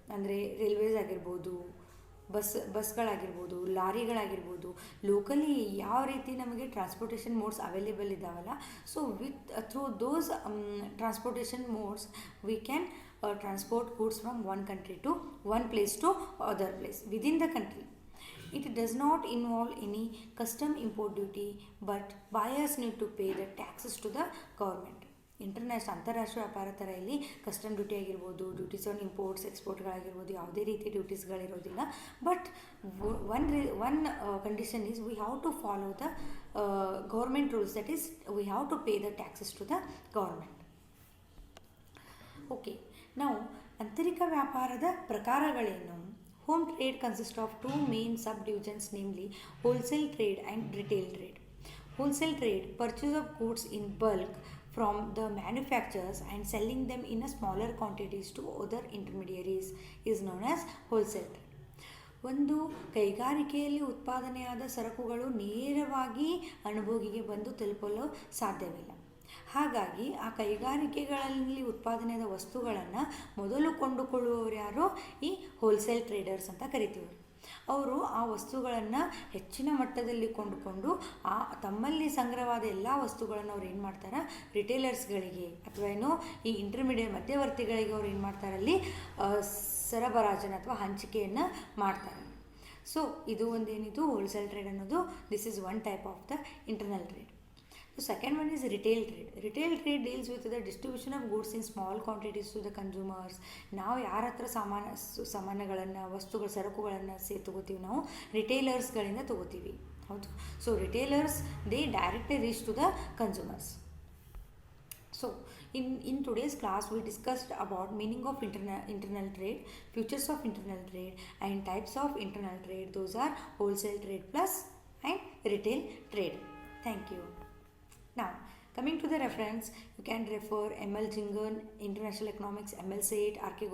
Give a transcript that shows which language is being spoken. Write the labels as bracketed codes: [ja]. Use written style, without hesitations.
[kn] ಅಂದರೆ ರೈಲ್ವೇಸ್ ಆಗಿರ್ಬೋದು, ಬಸ್ಗಳಾಗಿರ್ಬೋದು, ಲಾರಿಗಳಾಗಿರ್ಬೋದು, ಲೋಕಲಿ ಯಾವ ರೀತಿ ನಮಗೆ transportation modes available ಇದ್ದಾವಲ್ಲ, [en] So through those transportation modes we can transport goods from one country to one place to other place within the country. It does not involve any custom import duty, but buyers need to pay the taxes to the government. [kn] ಅಂತಾರಾಷ್ಟ್ರೀಯ ವ್ಯಾಪಾರ ಥರ ಇಲ್ಲಿ custom duty ಆಗಿರ್ಬೋದು, duties on imports ಎಕ್ಸ್ಪೋರ್ಟ್ಗಳಾಗಿರ್ಬೋದು, ಯಾವುದೇ ರೀತಿ ಡ್ಯೂಟೀಸ್ಗಳಿರೋದಿಲ್ಲ. [en] But one condition is we have to follow the government rules, that is we have to pay the taxes to the government. [kn] Okay, ನಾವು ಆಂತರಿಕ ವ್ಯಾಪಾರದ ಪ್ರಕಾರಗಳೇನು? [en] Home trade consists of two main subdivisions, namely wholesale trade and retail trade. Wholesale trade, purchase of goods in bulk from the manufacturers and selling them in a smaller quantities to other intermediaries, is known as wholesale trade. [kn] ಒಂದು ಕೈಗಾರಿಕೆಯಲ್ಲಿ ಉತ್ಪಾದನೆಯಾದ ಸರಕುಗಳು ನೇರವಾಗಿ ಅನುಭೋಗಿಗೆ ಬಂದು ತಲುಪಲು ಸಾಧ್ಯವಿಲ್ಲ. ಹಾಗಾಗಿ ಆ ಕೈಗಾರಿಕೆಗಳಲ್ಲಿ ಉತ್ಪಾದನೆಯಾದ ವಸ್ತುಗಳನ್ನು ಮೊದಲು ಕೊಂಡುಕೊಳ್ಳುವವರು ಯಾರು? ಈ ಹೋಲ್ಸೇಲ್ ಟ್ರೇಡರ್ಸ್ ಅಂತ ಕರಿತೀವಿ. ಅವರು ಆ ವಸ್ತುಗಳನ್ನು ಹೆಚ್ಚಿನ ಮಟ್ಟದಲ್ಲಿ ಕೊಂಡುಕೊಂಡು ತಮ್ಮಲ್ಲಿ ಸಂಗ್ರಹವಾದ ಎಲ್ಲ ವಸ್ತುಗಳನ್ನು ಅವ್ರು ಏನು ಮಾಡ್ತಾರೆ, ರಿಟೇಲರ್ಸ್ಗಳಿಗೆ ಅಥವಾ ಏನೋ ಈ ಇಂಟರ್ಮೀಡಿಯೇಟ್ ಮಧ್ಯವರ್ತಿಗಳಿಗೆ ಅವ್ರು ಏನು ಮಾಡ್ತಾರೆ, ಅಲ್ಲಿ ಸರಬರಾಜನ ಅಥವಾ ಹಂಚಿಕೆಯನ್ನು ಮಾಡ್ತಾರೆ. ಸೊ ಇದು ಒಂದೇನಿದು ಹೋಲ್ಸೇಲ್ ಟ್ರೇಡ್ ಅನ್ನೋದು, [en] This is one type of the internal trade. The second one is retail trade. Retail trade deals with the distribution of goods in small quantities to the consumers. [kn] ನಾವು ಯಾರ ಹತ್ರ ಸಾಮಾನುಗಳನ್ನು, ವಸ್ತುಗಳು, ಸರಕುಗಳನ್ನು ತಗೋತೀವಿ, ನಾವು ರಿಟೇಲರ್ಸ್ಗಳಿಂದ ತಗೋತೀವಿ. ಹೌದು. [en] So retailers they directly reach to the consumers. So in today's class we discussed about meaning of internal trade, features of internal trade and types of internal trade. Those are wholesale trade plus and retail trade. Thank you. Now, coming to the reference, you can refer M.L. Gingan, International Economics, M.L. Seth, R.K.